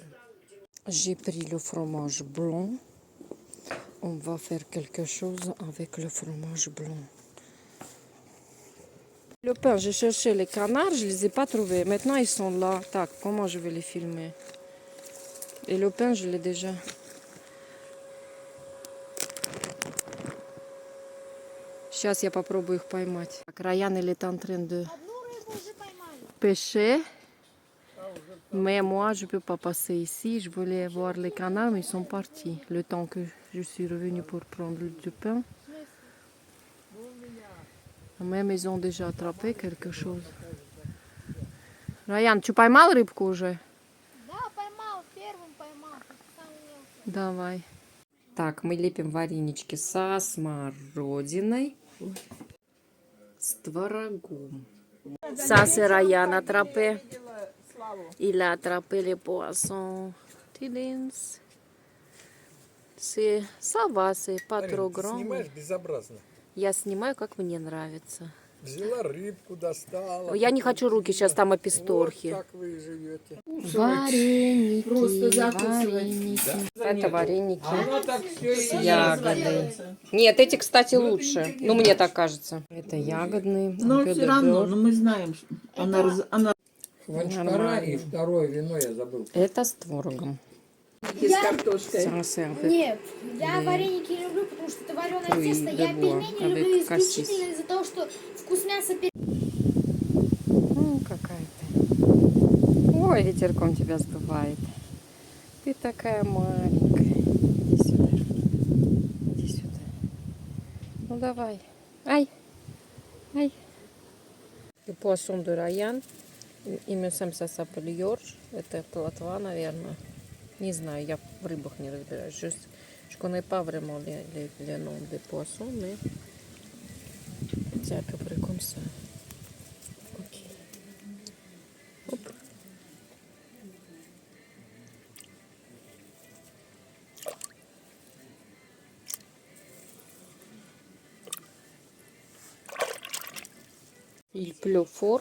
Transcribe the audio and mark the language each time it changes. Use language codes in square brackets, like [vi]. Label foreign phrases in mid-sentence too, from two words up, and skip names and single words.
[fr] J'ai pris le fromage blanc. On va faire quelque chose avec le fromage blanc. Le pain, j'ai cherché les canards, je ne les ai pas trouvés. Maintenant, ils sont là. Tac, comment je vais les filmer? Et le pain, je l'ai déjà. [ru] Сейчас я попробую их поймать. Так, Раян, [fr] il est en train de [ru] Одну рыбу уже поймали. [fr] pêcher. Mais moi, je ne peux pas passer ici. Je voulais voir les canards, mais ils sont partis. Le temps que je suis revenue pour prendre du pain. Même ils ont déjà attrapé quelque chose. [ru] Раян, tu поймал рыбку уже? Да, поймал, первым поймал. Самый мелкий. Давай. Так, мы лепим варенички со смородиной, с творогом. [fr] Ça, c'est Ryan attrapé. Il a attrapé les poissons. Tidins. Ça va, c'est pas trop grand. [ru] Снимаешь безобразно. Я снимаю, как мне нравится. Взяла рыбку, достала. Я не хочу руки, сейчас там Вот описторхи. как вы живете. Вареники, Просто закусывать. вареники. Это вареники Оно так все с ягодой. Нет, эти, кстати, лучше. Ну, мне так кажется. Это ягодные. Но [fr] un peu [ru] все [fr] de [ru] равно, [fr] beurre. [ru] но мы знаем, что она Ванчкара и второе вино я забыл. Это с творогом. с картошкой. [fr] Ça, c'est un peu- [ru] Нет, я вареники не люблю, потому что это вареное [fr] Fruits [ru] тесто. [fr] de [ru] Я [fr] bois [ru] пельмени [fr] avec [ru] люблю [fr] cassis. [ru] исключительно из-за того, что вкус мяса Какая ты. Ой, ветерком тебя сдувает. Ты такая маленькая. Иди сюда. Иди сюда. Ну давай. Ай. Ай. [fr] Le poisson de Ryan. Il me semble ça s'appelle Yorsch. [ru] Это плотва, наверное. Не знаю, я в рыбах не разбираюсь. [fr] Je connais pas vraiment les noms des poissons, mais c'est à peu près comme ça. Ok. Hop. Il pleut fort.